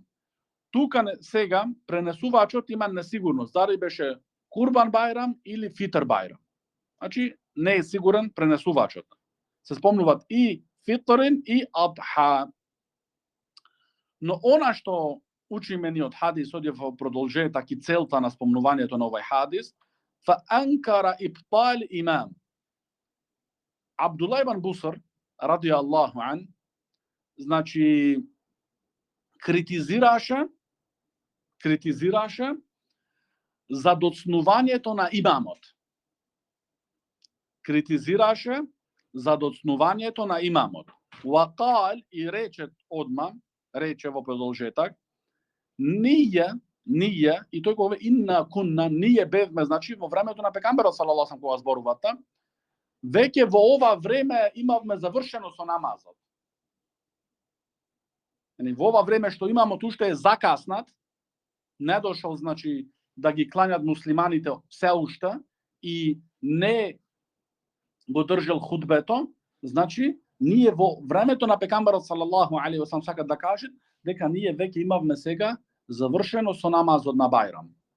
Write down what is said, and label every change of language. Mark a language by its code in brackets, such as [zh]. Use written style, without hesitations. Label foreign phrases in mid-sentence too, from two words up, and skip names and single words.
[mk] Тука сега пренесувачот има несигурност дали беше Курбан Бајрам или Фитр Бајрам. Значи не е сигурен пренесувачот. Се спомнуваат и Фитрин и Адха. Но она што учиме ни од хадисот е во продолжетак и целта на спомнувањето на овој хадис, [ar] فأنكر إبطال إمام. [mk] Абдулла ибн Буср, [ar] رضي الله عن, [mk] значи критизираше за доцнувањето на имамот. Критизираше за доцнувањето на имамот. Вакал и рече одма, рече во продолжетак, ние ние, и тој кога [ar] إنا كنا, [mk] ние бевме, значи во времето на пекамберот [ar] صلى الله عليه [mk] кога зборувате, веќе во ова време имавме завршено со намазот. Во ова време што имамо уште е закаснат, не дошол, значи, да ги кланјат муслиманите се уште и не го држал худбето, значи, ние во времето на пекамберот [ar] صلى الله عليه وسلم [mk] сакат да кажат дека ние веќе имавме сега завршено со намазот на Бајрам.